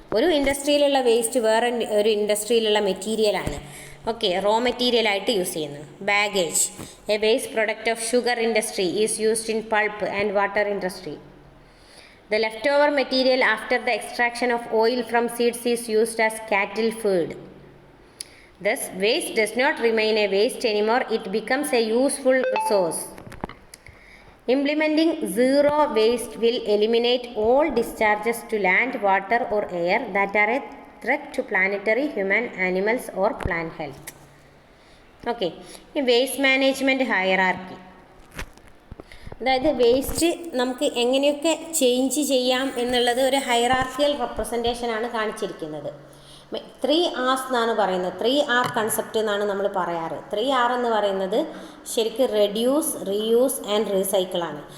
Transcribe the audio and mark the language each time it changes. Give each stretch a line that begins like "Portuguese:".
Malayalam: ഒരു ഇൻഡസ്ട്രിയിലുള്ള വേസ്റ്റ് വേറെ ഒരു ഇൻഡസ്ട്രിയിലുള്ള മെറ്റീരിയലാണ്.
English: okay,
Malayalam: റോ മെറ്റീരിയലായിട്ട് യൂസ് ചെയ്യുന്നു.
English: Bagasse, a waste product of sugar industry is used in pulp and water industry. The left over material after the extraction of oil from seeds is used as cattle feed. Thus, waste does not remain a waste anymore, it becomes a useful resource. Implementing zero waste will eliminate all discharges to land, water or air that are a threat to planetary, human, animals or plant health. Okay, waste management hierarchy.
Malayalam: അതായത് waste നമുക്ക് എങ്ങനെയൊക്കെ change ചെയ്യാം എന്നുള്ളത് ഒരു hierarchical റെപ്രസെൻറ്റേഷനാണ് കാണിച്ചിരിക്കുന്നത്. 3Rs എന്നാണ് പറയുന്നത്. 3R concept എന്നാണ് നമ്മൾ പറയാറ്. 3R എന്ന് പറയുന്നത് ശരിക്കും റെഡ്യൂസ്, റീയൂസ് ആൻഡ് റീസൈക്കിൾ ആണ്.